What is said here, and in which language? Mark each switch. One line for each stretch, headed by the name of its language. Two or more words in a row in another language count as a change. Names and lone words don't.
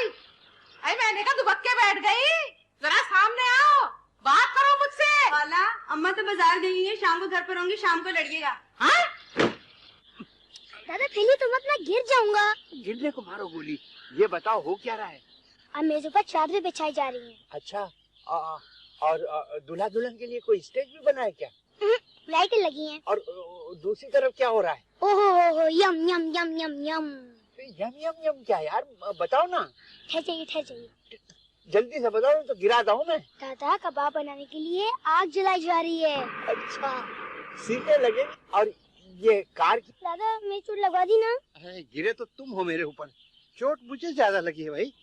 Hindi: अरे मैंने कहा दुबक्के बैठ गई, जरा सामने आओ, बात करो मुझसे। वाला अम्मा तो बाजार गई है, शाम को घर पर होंगी, शाम को लड़केगा। हाँ? दादा पहले तो मत, मैं गिर जाऊंगा। गिरने को मारो गोली। ये बताओ हो क्या रहा है? अब मेजों पर चादरें बिछाई जा रही हैं। अच्छा और दूल्हा दुल्हन के लिए कोई स्टेज भी बना है क्या? लाइटें लगी हैं. और दूसरी तरफ़ क्या हो रहा है? اوہ یم یم یم یم یم. यम यम यम क्या यार बताओ ना. ٹھہر जल्दी से बताओ तो गिरा दूँ मैं. दादा कबाब बनाने के लिए आग जलाई जा रही है. अच्छा सीटें लगे और ये कार की. दादा मैं चोट लगवा दी ना. गिरे तो तुम हो मेरे ऊपर, चोट मुझे ज़्यादा लगी है भाई.